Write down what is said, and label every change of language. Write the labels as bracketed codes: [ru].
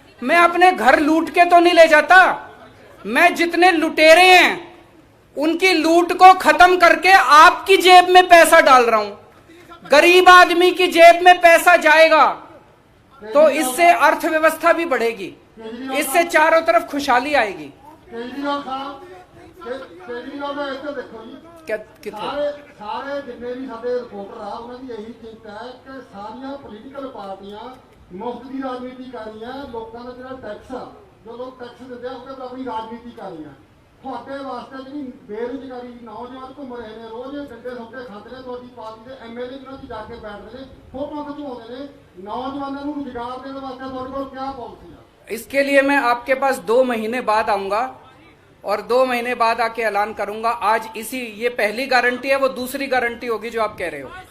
[hi] मैं अपने घर लूट के तो नहीं ले जाता, मैं जितने लुटेरे हैं उनकी लूट को खत्म करके आपकी जेब में पैसा डाल रहा हूं। गरीब आदमी की जेब में पैसा जाएगा तो इससे अर्थव्यवस्था भी बढ़ेगी, इससे चारों तरफ खुशहाली आएगी। [pa] केजरीवाल साहब, केजरीवाल ਦਾ ਇੱਥੇ ਦੇਖੋ ਜੀ, ਸਾਰੇ ਜਿੰਨੇ ਵੀ ਸਾਡੇ ਰਿਪੋਰਟਰ ਆ ਉਹਨਾਂ ਦੀ ਇਹੀ ਚਿੰਤਾ ਹੈ ਕਿ ਸਾਰੀਆਂ ਪੋਲੀਟੀਕਲ ਪਾਰਟੀਆਂ ਮੁਫਤ ਦੀ ਰਾਜਨੀਤੀ ਕਰ ਰਹੀਆਂ। ਲੋਕਾਂ ਦਾ ਜਿਹੜਾ ਟੈਕਸ ਆ, ਜੋ ਲੋਕ ਟੈਕਸ ਦਿੰਦੇ ਆ ਉਹ ਆਪਣੀ ਰਾਜਨੀਤੀ ਕਰ ਰਹੀਆਂ। ਤੁਹਾਡੇ ਵਾਸਤੇ ਜਿਹੜੀ ਬੇਰੁਜ਼ਗਾਰੀ, ਨੌਜਵਾਨ ਘੁੰਮ ਰਹੇ ਨੇ, ਰੋਜ਼ ਡੰਡੇ ਸੌਦੇ ਖਾਂਦੇ ਨੇ, ਤੁਹਾਡੀ ਪਾਰਟੀ ਦੇ ਐਮਐਲਏ ਜਿਹਨਾਂ ਦੀ ਜਾ ਕੇ ਬੈਠਦੇ ਨੇ, ਫੋਟੋਆਂ ਖਿਚਵਾਉਂਦੇ ਨੇ। [hi] नौजवानों को रोजगार देने वास्ते [pa] ਤੁਹਾਡੇ ਕੋਲ [hi] क्या पॉलिसी है? इसके लिए मैं आपके पास 2 महीने बाद आऊंगा और 2 महीने बाद आके ऐलान करूंगा। आज ये पहली गारंटी है, वो दूसरी गारंटी होगी जो आप कह रहे हो।